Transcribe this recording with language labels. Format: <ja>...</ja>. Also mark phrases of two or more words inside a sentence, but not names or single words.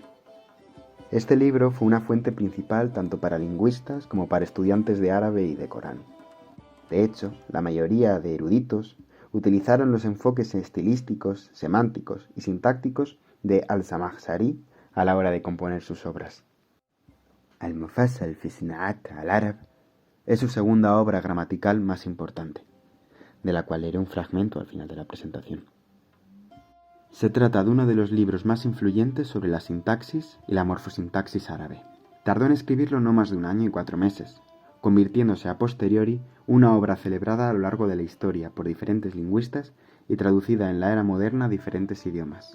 <es>Este libro fue una fuente principal tanto para lingüistas como para estudiantes de árabe y de Corán. De hecho, la mayoría de eruditos utilizaron los enfoques estilísticos, semánticos y sintácticos de al-Zamakhshari a la hora de componer sus obras. Al-Mufassal fi Sina'at al-Arab es su segunda obra gramatical más importante, de la cual leeré un fragmento al final de la presentación. Se trata de uno de los libros más influyentes sobre la sintaxis y la morfosintaxis árabe. Tardó en escribirlo no más de 1 año y 4 meses, convirtiéndose a posteriori una obra celebrada a lo largo de la historia por diferentes lingüistas y traducida en la era moderna a diferentes idiomas.</es>